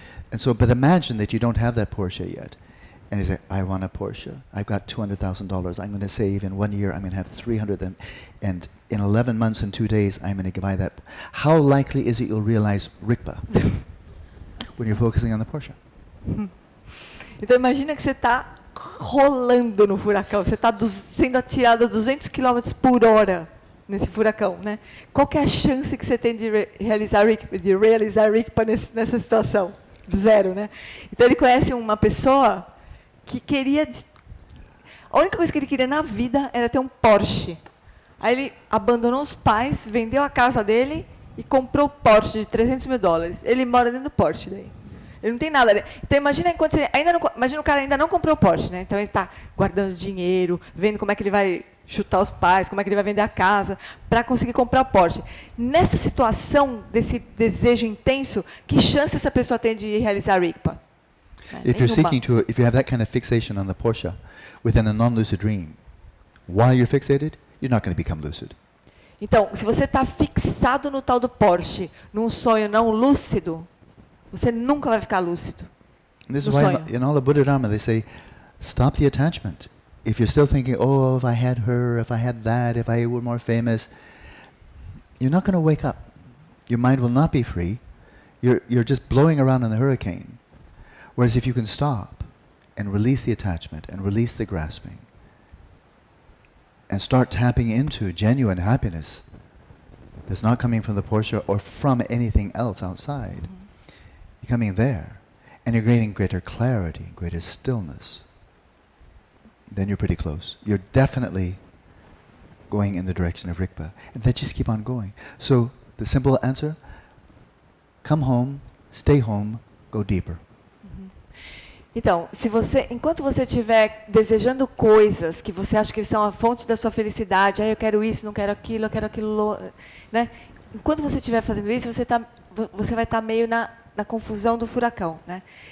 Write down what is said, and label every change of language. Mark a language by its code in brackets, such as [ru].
[en] And so, but imagine that you don't have that Porsche yet. And you say, I want a Porsche. I've got $200,000. I'm going to save in 1 year. I'm going to have 300, and in 11 months and 2 days, I'm going to buy that. How likely is it you'll realize Rigpa when you're focusing on the Porsche? [pt] Então imagina que você está rolando no furacão, você está sendo atirado a 200 km por hora nesse furacão, né? Qual que é a chance que você tem de realizar rigpa nessa situação? Zero, né? Então ele conhece uma pessoa que queria... A única coisa que ele queria na vida era ter um Porsche. Aí ele abandonou os pais, vendeu a casa dele e comprou o Porsche de $300 mil. Ele mora dentro do Porsche daí. Ele não tem nada. Então imagina enquanto imagina o cara ainda não comprou o Porsche, né? Então ele está guardando dinheiro, vendo como é que ele vai chutar os pais, como é que ele vai vender a casa para conseguir comprar o Porsche. Nessa situação desse desejo intenso, que chance essa pessoa tem de realizar rigpa? [en] If you have that kind of fixation on the Porsche within a non-lucid dream, while you're fixated, you're not going to become lucid. [pt] Então, se você está fixado no tal do Porsche, num sonho não lúcido, você nunca vai ficar lúcido. [en] And this is why in all the Buddha Dharma they say, stop the attachment. If you're still thinking, oh, if I had her, if I had that, if I were more famous, you're not going to wake up. Your mind will not be free. You're just blowing around in the hurricane. Whereas if you can stop and release the attachment and release the grasping and start tapping into genuine happiness that's not coming from the Porsche or from anything else outside, you're coming there and you're gaining greater clarity, greater stillness, then you're pretty close. You're definitely going in the direction of rigpa. And then just keep on going. So the simple answer, come home, stay home, go deeper. [pt] Então, enquanto você estiver desejando coisas que você acha que são a fonte da sua felicidade, eu quero isso, não quero aquilo, eu quero aquilo, né? Enquanto você estiver fazendo isso, você vai estar meio na confusão do furacão, né?